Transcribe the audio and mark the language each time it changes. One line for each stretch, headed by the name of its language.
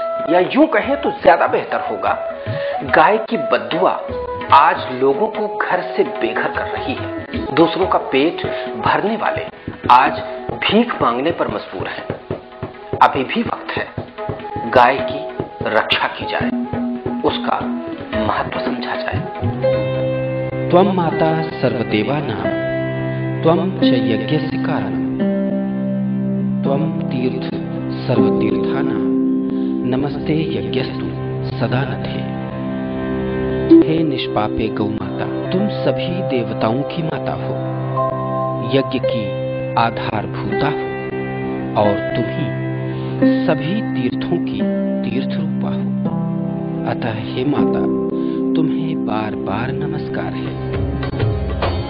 Hindi: या यूं कहें तो ज्यादा बेहतर होगा, गाय की बद्दुआ आज लोगों को घर से बेघर कर रही है। दूसरों का पेट भरने वाले आज भीख मांगने पर मजबूर हैं। अभी भी वक्त है, गाय की रक्षा की जाए, उसका महत्व समझा जाए।
Sanskrit: त्वं माता सर्वदेवानां त्वं च यज्ञस्य कारणं त्वं तीर्थ सर्वतीर्थानां नमस्ते यज्ञस्तु सदा नथे।
Hindi: हे निष्पापे गौ माता, तुम सभी देवताओं की माता हो, यज्ञ की आधारभूता हो, और तुम ही सभी तीर्थों की तीर्थ रूपा हो। अतः हे माता, तुम्हें बार बार नमस्कार है।